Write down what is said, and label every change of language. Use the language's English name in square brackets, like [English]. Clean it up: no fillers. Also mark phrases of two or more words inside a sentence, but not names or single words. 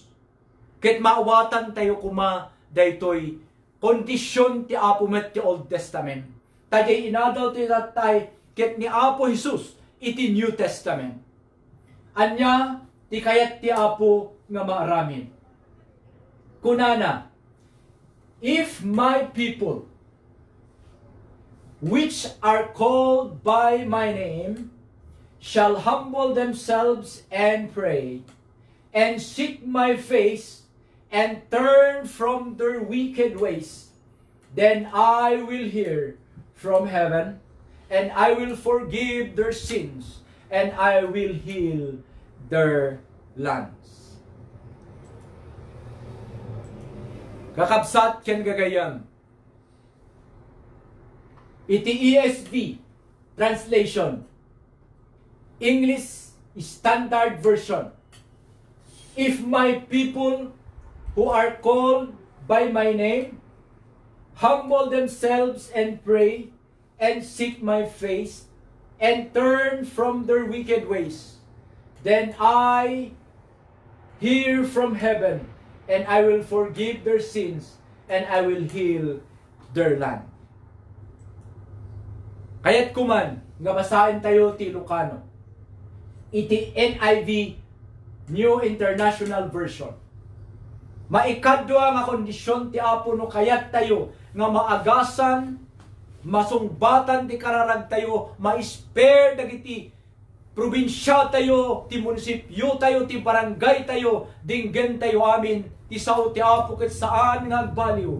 [Iloko] Ket maawatan tayo kuma daytoy kondisyon ti Apo met ti [English] Old Testament. [Iloko] Tajay inadal ti tatay ket ni Apo Jesus iti [English] New Testament. [Iloko] Anya ti kayat ti Apo nga maaramin. Kunana, [English] if my people which are called by my name shall humble themselves and pray and seek my face and turn from their wicked ways, then I will hear from heaven and I will forgive their sins and I will heal their lands. [Iloko] Kakabsat ken gagayam. [English] Iti ESV translation, English Standard Version. If my people who are called by my name humble themselves and pray and seek my face and turn from their wicked ways, then I hear from heaven and I will forgive their sins and I will heal their land. [Iloko] Kaya't kuman, nga basahin tayo ti Lucano. [English] Iti NIV, New International Version. [Iloko] Maikadwa nga kondisyon ti Apo no kayat tayo nga maagasan, masungbatan ti kararag tayo, ma-spare dagiti probinsya tayo, ti munisipyo tayo, ti barangay tayo, dinggen tayo amin, ti sao ti Apo ket saan nga agbaliw.